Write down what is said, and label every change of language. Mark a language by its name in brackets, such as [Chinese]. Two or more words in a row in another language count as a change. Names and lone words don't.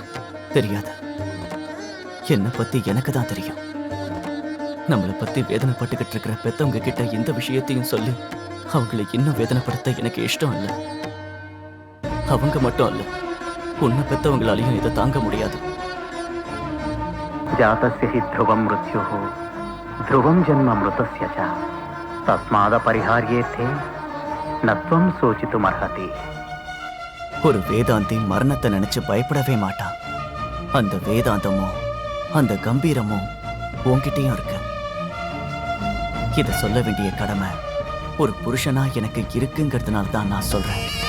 [Tamil] தெரியாது. என்னை பத்தி எனக்கு தான் தெரியும். நம்மளை பத்தி வேதனைப்பட்டுக்கிட்டு இருக்கிற பெத்தவங்க கிட்ட இந்த விஷயத்தையும் சொல்லி அவங்களை இன்னும் வேதனைப்படுத்த எனக்கு இஷ்டம் இல்லை. அவங்க மட்டும் அல்ல, உன்னை பெத்தவங்களாலையும் இதை தாங்க முடியாது. [Sanskrit] जातस्य हि ध्रुवं मृत्युः ध्रुवं जन्म मृतस्य च तस्मादपरिहार्येथे न त्वं सोचितुमर्हति. [Tamil] ஒரு வேதாந்தி மரணத்தை நினைச்சு பயப்படவே மாட்டான். அந்த வேதாந்தமும் அந்த கம்பீரமும் உன்கிட்டயும் இருக்கு. இத சொல்ல வேண்டிய கடமை ஒரு புருஷனா எனக்கு இருக்குங்கிறதுனால தான் நான் சொல்றேன்.